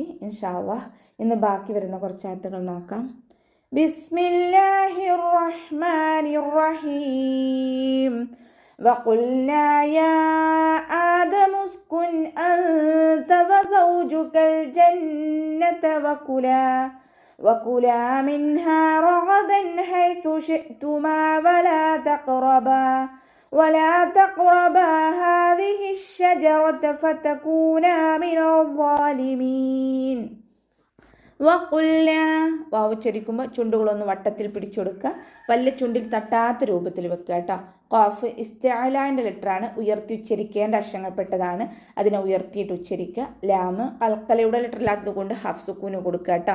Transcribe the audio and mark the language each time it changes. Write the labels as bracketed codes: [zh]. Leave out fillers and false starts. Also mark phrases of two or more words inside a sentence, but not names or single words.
[ar] إن شاء الله [ml] ഇന്ന് ബാക്കി വരുന്ന കുറച്ച് ആയത്തുകൾ നോക്കാം. [ar] بسم الله الرحمن الرحيم. وقلنا يا آدم اسكن أنت وزوجك الجنة وكلا منها رغدا حيث شئتما ولا تقربا هذه الشجرة فتكونا من الظالمين. [ml] വഖുൽന വാവ് ഉച്ചരിക്കുമ്പോൾ ചുണ്ടുകളൊന്ന് വട്ടത്തിൽ പിടിച്ചെടുക്കുക. പല്ല് ചുണ്ടിൽ തട്ടാത്ത രൂപത്തിൽ വെക്കുക കേട്ടോ. ഖാഫ് ഇസ്തിഅലാന്റെ ലെറ്ററാണ്, ഉയർത്തി ഉച്ചരിക്കേണ്ട അക്ഷരങ്ങൾപ്പെട്ടതാണ്. അതിനെ ഉയർത്തിയിട്ട് ഉച്ചരിക്കുക. ലാമ് അൽക്കലയുടെ ലെറ്ററിലാത്തത് കൊണ്ട് ഹാഫ് സുക്കൂന് കൊടുക്കുക കേട്ടോ.